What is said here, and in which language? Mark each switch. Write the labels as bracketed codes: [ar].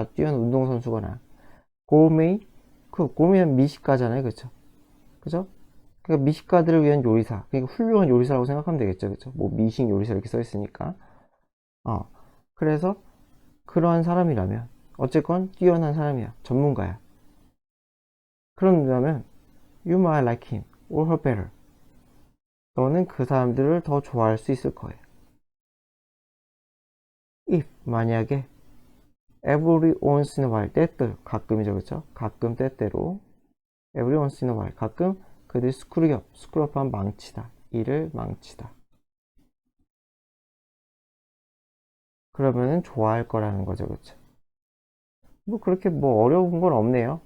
[ko] 뛰어난 운동선수거나 고메이, 그 고메이는 미식가잖아요, 그쵸? 그죠? 그러니까 미식가들을 위한 요리사, 그러니까 훌륭한 요리사라고 생각하면 되겠죠, 그쵸? 뭐 미식 요리사 이렇게 써 있으니까. 그래서 그러한 사람이라면 어쨌건 뛰어난 사람이야, 전문가야. 그런다면 [en] you might like him or her better. [ko] 너는 그 사람들을 더 좋아할 수 있을 거예요. if, 만약에 [en] every once in a while, [ko] 때때로, 가끔이죠, 그쵸? 가끔 때때로 [en] every once in a while, [ko] 가끔 그들이 스크류업한 망치다, 일을 망치다. 그러면은 좋아할 거라는 거죠, 그쵸? 뭐 그렇게 뭐 어려운 건 없네요.